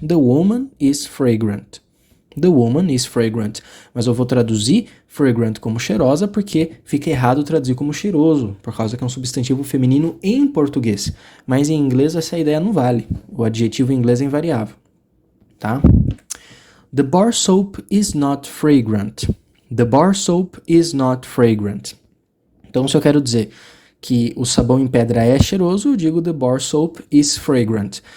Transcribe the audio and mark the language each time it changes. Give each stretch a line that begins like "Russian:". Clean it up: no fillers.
English: The woman is fragrant. The woman is fragrant.
Portuguese: Mas eu vou traduzir fragrant como cheirosa porque fica errado traduzir como cheiroso, por causa que é um substantivo feminino em português. Mas em inglês essa ideia não vale. O adjetivo em inglês é invariável. Tá?
English: The bar soap is not fragrant. The bar soap is not fragrant.
Portuguese: Então, se eu quero dizer que o sabão em pedra é cheiroso, eu digo
English: the bar soap is fragrant.